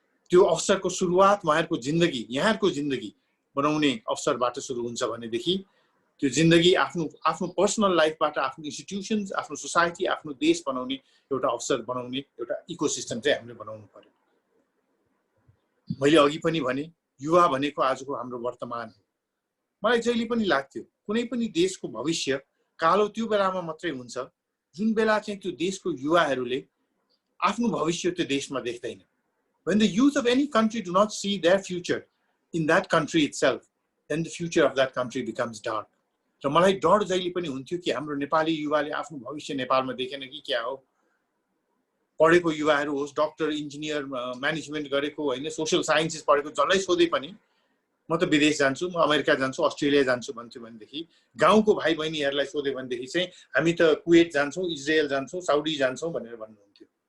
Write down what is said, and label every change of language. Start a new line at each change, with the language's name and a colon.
Nepali: त्यो अवसरको सुरुवात उहाँहरुको जिन्दगी, यहाँहरुको जिन्दगी बनाउने अवसरबाट सुरु हुन्छ भनेदेखि त्यो जिन्दगी आफ्नो पर्सनल लाइफबाट आफ्नो इन्स्टिट्युशन्स, आफ्नो सोसाइटी, आफ्नो देश बनाउने एउटा अवसर बनाउने एउटा इकोसिस्टम चाहिँ हामीले बनाउनु पर्यो। मैले अघि पनि भने युवा भनेको आजको हाम्रो वर्तमान हो। मलाई जहिले पनि लाग्थ्यो कुनै पनि देशको भविष्य कालो त्यो बेलामा मात्रै हुन्छ जुन बेला चाहिँ त्यो देशको युवाहरूले आफ्नो भविष्य त्यो देशमा देख्दैन।
English: When the youth of any country do not see their future in that country itself, then the future of that country becomes dark.
Nepali: र मलाई डर जहिले पनि हुन्थ्यो कि हाम्रो नेपाली युवाले आफ्नो भविष्य नेपालमा देखेन कि क्या हो। पढेको युवाहरू होस्, डाक्टर, इन्जिनियर, म्यानेजमेन्ट गरेको हैन, सोशल साइन्सेस पढेको जसलाई सोधे पनि म त विदेश जान्छु, म अमेरिका जान्छु, अस्ट्रेलिया जान्छु भन्थ्यो भनेदेखि गाउँको भाइ बहिनीहरूलाई सोधे भनेदेखि चाहिँ हामी त कुवेत जान्छौँ, इजरायल जान्छौँ, साउदी जान्छौँ भनेर भन्नुहुन्थ्यो।